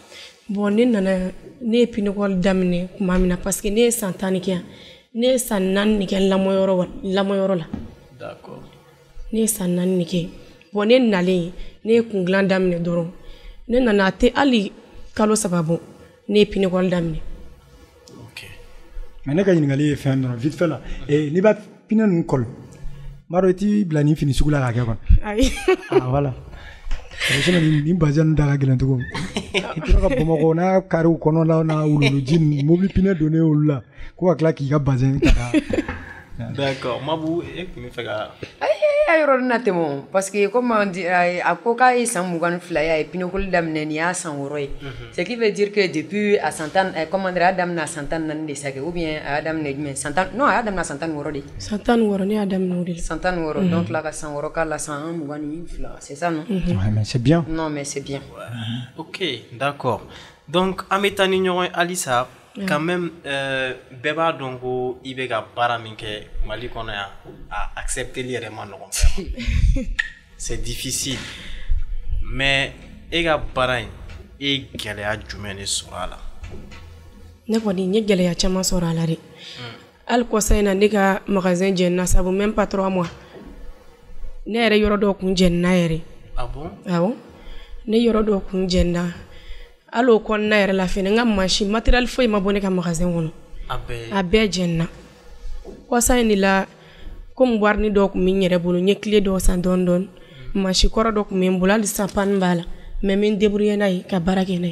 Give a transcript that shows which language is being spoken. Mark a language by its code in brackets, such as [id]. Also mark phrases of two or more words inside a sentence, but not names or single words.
[bm] bon ne ye pinɛkɔli daminɛ tuma min na [fr] parce que [bm] ne ye san 10 kɛ yan ne ye san 4 de kɛ lamɔyɔrɔ la [fr] d'accord [bm] ne ye san 4 de kɛ bon ne nalen ne ye kungilan daminɛ dɔrɔn ne nana a tɛ hali kalo 3 bɔ ne ye pinɛkɔli daminɛ mais ne ka ɲininkali ye fɛn dɔrɔn [fr] vite fait [bm] la n'i b'a pinɛ ninnu kɔli m'a dɔn i t'i bila nin fini sugu la k'a kɛ kɔni ayi [fr] voilà sinon [bm] nin bazɛn ninnu da ka gɛlɛn cogo i tora ka bamakɔ n'a kariw kɔnɔna n'a wuluwuluji ninnu mobili pinɛ donnen olu la ko ka tila k'i ka bazɛn ta ka d'accord Mabou e tun bɛ fɛ ka a yɔrɔ na tɛmɛ [fr] parce que comme [bm] a ko k'a ye san 22 ye a ye pinɛkɔli daminɛ nin y'a san 6 ye [fr] ce qui veut dire que depuis [bm] a san 10 [fr] comment dire [bm] a y'a daminɛ a san 14 de sa kɛ [fr] ou bien [bm] a y'a daminɛ jumɛn non a y'a daminɛ a san 16 de san 16 ne y'a daminɛ o de la san 16 [fr] donc là [bm] ka san 6 k'a la san 22 [fr] c'est ça non ouais mais c'est bien non mais c'est bien ok d'accord [bm] donc an bɛ taa ni ɲɔgɔn ye halisa [fr] quand même [bm] bɛɛ b'a dɔn ko i bɛ ka baara min kɛ Mali kɔnɔ yan a accepteli yɛrɛ ma nɔgɔn [fr] vraiment c'est difficile mais [bm] e ka baara in e ye gɛlɛya jumɛn de sɔrɔ a la ne kɔni n ye gɛlɛya caman sɔrɔ a la dɛ hali kɔsa in na ne ka magasin jɛnina sabu [fr] même pas 3 mois [bm] ne yɛrɛ yɔrɔ dɔw kun jɛnina yɛrɛ [fr] ah bon [bm] awɔ ne yɔrɔ dɔw kun jɛnina hali o kɔnɔna yɛrɛ la fɛnɛ n ka [fr] machine matériel [bm] foyi ma bɔ ne ka magasin kɔnɔ a bɛɛ jɛnina kɔsa in de la comme warini dɔw kun bɛ n yɛrɛ bolo n ye clé dɔw san dɔɔni dɔɔni machine kɔrɔ dɔ kun bɛ n bolo hali sisan panne b'a la mais n bɛ n débrouiller n'a ye ka baara kɛ n'a ye